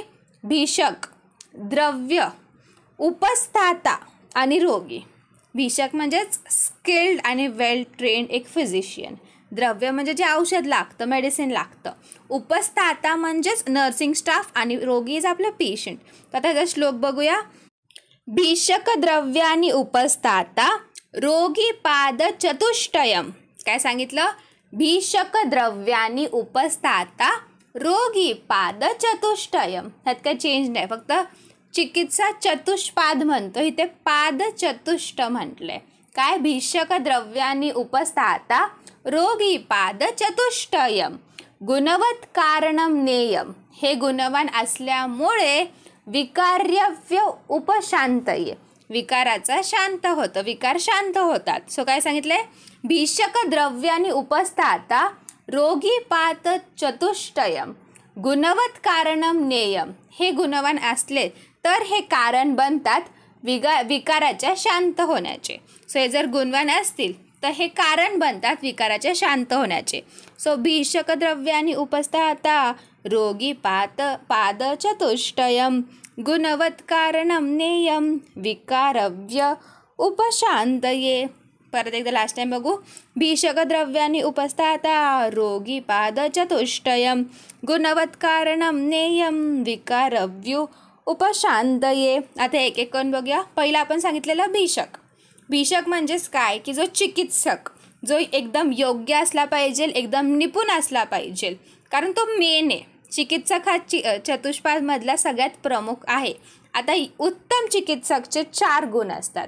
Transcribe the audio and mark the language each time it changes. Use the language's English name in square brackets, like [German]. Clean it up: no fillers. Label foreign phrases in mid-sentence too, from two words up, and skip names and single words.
[Marathi] भीषक, द्रव्य, उपस्थाता आणि रोगी. भीषक म्हणजेच स्किल्ड आणि [English] well trained [Marathi] एक फिजिशियन. द्रव्य म्हणजे जे औषध लागतं, मेडिसिन लागतं. उपस्थाता म्हणजेच [English] nursing staff [Marathi] आणि रोगी इज आपलं पेशंट. तर आता त्याचा श्लोक बघूया. [Sanskrit] भीषक द्रव्यानी उपस्थाता रोगी पाद चतुष्टयम. [Marathi] काय सांगितलं? [Sanskrit] भीषक द्रव्यानी उपस्थाता रोगी पाद चतुष्टयम. [Marathi] ह्यात काय चेंज नाही, फक्त चिकित्सा चतुष्पाद म्हणतो, इथे पाद चतुष्ट म्हटलंय. काय? [Sanskrit] भीषक द्रव्यानी उपस्थाता रोगी पाद चतुष्टयम गुणवत कारणम नेयम. [Marathi] हे गुणवान असल्यामुळे [Sanskrit] विकार्यव्य उपशांतये. [Marathi] विकाराचा शांत होतं, विकार शांत होतात. सो काय सांगितलंय? [Sanskrit] भीषक द्रव्यानी उपस्थाता रोगी पाद चतुष्टयम गुणवत कारणम नेयम. [Marathi] हे गुणवान असले तर हे कारण बनतात विकाराच्या शांत होण्याचे. सो हे जर गुणवान असतील तर हे कारण बनतात विकाराच्या शांत होण्याचे. [Sanskrit] सो भीषक द्रव्यानी उपस्थाता रोगी पाद चतुष्टयम गुणवत कारणम नेयम विकारव्य उपशांतये. [Marathi] परत एकदा [English] last time [Marathi] बघू. [Sanskrit] भीषक द्रव्यानी उपस्थाता रोगी पाद चतुष्टयम गुणवत कारणम नेयम विकारव्य उपशांतये. [Marathi] आता एक एक करून बघूया. पहिला आपण सांगितलेलं भीषक. भीषक म्हणजेच काय की जो चिकित्सक, जो एकदम योग्य असला पाहिजे, एकदम निपुण असला पाहिजे, कारण तो मेन आहे. चिकित्सक हा चतुष्पादमधला सगळ्यात प्रमुख आहे. आता उत्तम चिकित्सकचे 4 गुण असतात.